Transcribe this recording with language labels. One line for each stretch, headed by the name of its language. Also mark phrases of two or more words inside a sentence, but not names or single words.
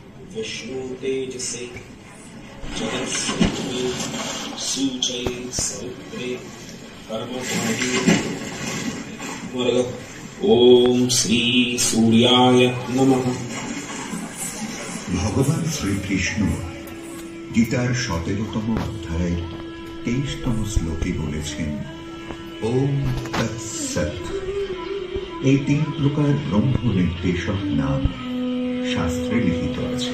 Sanskrit: विष्णु तेजसे जगत्सृष्टि सूचय सौत्रे कर्मकाण्डे वर्ग। ओम श्री सूर्याय नमः।
Bangla: ভগবান শ্রীকৃষ্ণ গীতার 17তম অধ্যায় 23তম শ্লোকে বলেছেন,
Sanskrit: ওম তৎসৎ।
Bangla: এই 3 প্রকার ব্রহ্ম নির্দেশক নাম শাস্ত্রে লিখিত আছে।